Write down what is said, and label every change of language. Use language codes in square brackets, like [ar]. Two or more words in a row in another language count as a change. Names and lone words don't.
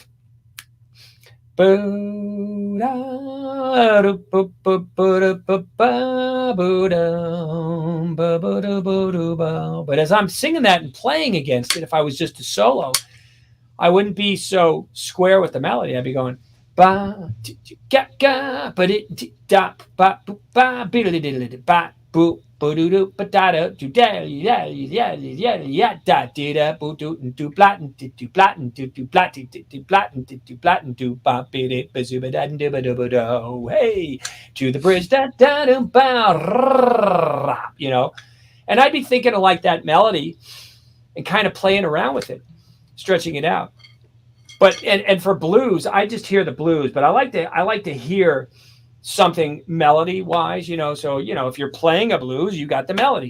[en] But as I'm singing that and playing against it, if I was just a solo, I wouldn't be so square with the melody. I'd be going. Ba ga ga ba di da ba ba biddly diddly ba boo boo doo doo ba da da do da ya da di da boo doo and do blatten do blatten do blatten do blatten do blatten do ba biddy ba zuba da do ba do ba do hey to the bridge da da do ba and I'd be thinking of like that melody and kind of playing around with it, stretching it out. But and for blues, I just hear the blues, but I like to hear something melody wise, So, if you're playing a blues, you got the melody.